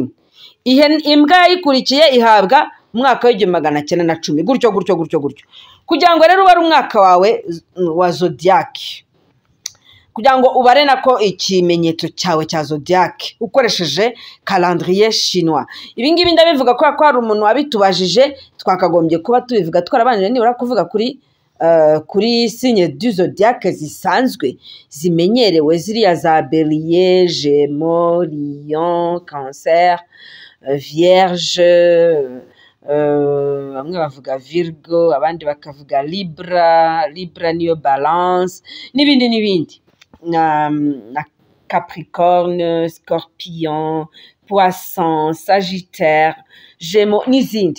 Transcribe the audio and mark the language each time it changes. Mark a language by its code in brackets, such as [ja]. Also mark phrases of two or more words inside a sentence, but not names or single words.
[rw] Imbwa yayikurikiye ihabwa umwaka w'1910, gutyo kugira ngo rero ubare umwaka wawe wa zodiac, kugira ngo ubare nako ikimenyetso cyawe cya zodiac ukoresheje [fr] calendrier chinois. [rw] Ibi ngibi ndabivuga ko hari umuntu wabitubajije, twakagombye kuba tubivuga twarabanije nibura kuvuga kuri [fr] signe du zodiac [rw] zisanzwe zimenyerewe, ziriya za Bélier, Gémeaux, Lion, Cancer, Vierge, bamwe bavuga Virgo abandi bakavuga Libra niyo balance n'ibindi na Capricorne, Scorpion, Poisson, Sagittaire, Gémeaux n'izindi.